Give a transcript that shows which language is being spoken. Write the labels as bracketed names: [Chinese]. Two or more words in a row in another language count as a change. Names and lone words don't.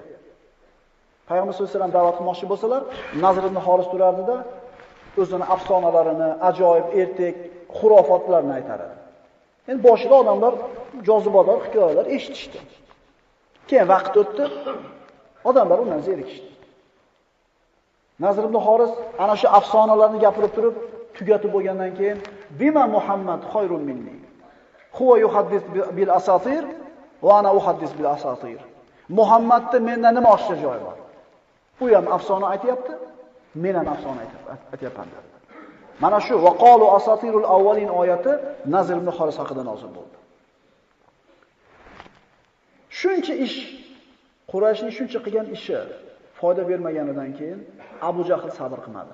[Uzbek] Payg'ambar [Arabic] صلى الله عليه وسلم [Uzbek] da'vat qilmoqchi bo'lsalar, Nazr ibn Xoris turardida o'zini afsonalarini, ajoyib, ertak, xurofotlarni aytar edi. Endi boshida odamlar jozibador hikoyalar eshitishdi. Keyin vaqt o'tdi, odamlar undan zerikishdi. Nazr ibn Xoris ana shu afsonalarni gapirib turib, tugatib bo'lgandan keyin [Arabic] بم محمد خير مني. هو يحدث بالأساطير وأنا أحدث بالأساطير va ana uhaddis bil asatir. [Uzbek] Muhammadning mendan nima oshcha joyi bor? U ham afsona aytayapti, men ham afsona aytayapman. Mana shu [Arabic] وقالوا أساطير الأولين [Uzbek] oyati Nazr ibn Xoris haqida nozil bo'ldi. Shuncha ish, Qurayshning shuncha qilgan ishi foyda bermaganidan keyin Abu Jahl sabr qilmadi.